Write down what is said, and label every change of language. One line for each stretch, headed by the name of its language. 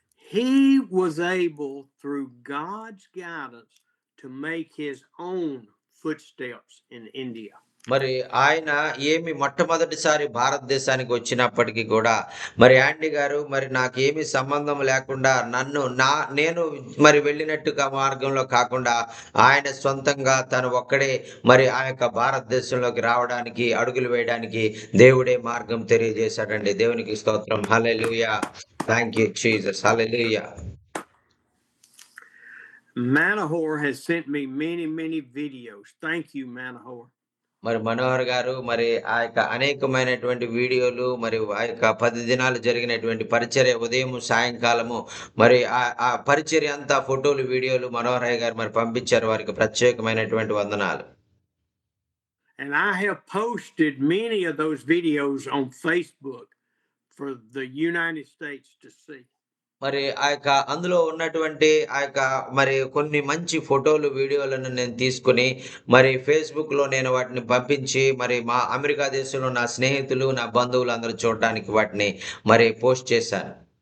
English: He was able through God's guidance to make his own footsteps in India.
Telugu: మరి ఆయన ఏమి మొట్టమొదటిసారి భారతదేశానికి వచ్చినప్పటికీ కూడా మరి యాండీ గారు మరి నాకేమి సంబంధం లేకుండా నేను మరి వెళ్ళినట్టుగా మార్గంలో కాకుండా ఆయన సొంతంగా తను ఒక్కడే మరి ఆ యొక్క భారతదేశంలోకి రావడానికి అడుగులు వేయడానికి దేవుడే మార్గం తెలియజేశాడండి. దేవునికి స్తోత్రం. హల్లెలూయా.
English: Thank you Jesus.
Telugu: Hallelujah.
English: Manahor has sent me many videos. Thank you, Manahor.
Telugu: మరి మనోహర్ గారు మరి ఆ యొక్క అనేకమైనటువంటి వీడియోలు మరి ఆ యొక్క 10 దినాలు జరిగినటువంటి పరిచర్య ఉదయం సాయంకాలము మరి ఆ పరిచర్య అంతా ఫోటోలు వీడియోలు మనోహరయ్య గారు మరి పంపించారు. వారికి ప్రత్యేకమైనటువంటి వందనాలు.
English: And I have posted many of those videos on Facebook for the United States to see.
Telugu: మరి ఆ యొక్క అందులో ఉన్నటువంటి ఆ యొక్క మరి కొన్ని మంచి ఫోటోలు వీడియోలను నేను తీసుకుని మరి ఫేస్బుక్లో నేను వాటిని పంపించి మరి మా అమెరికా దేశంలో నా స్నేహితులు నా బంధువులు అందరూ చూడడానికి వాటిని మరి పోస్ట్ చేశాను.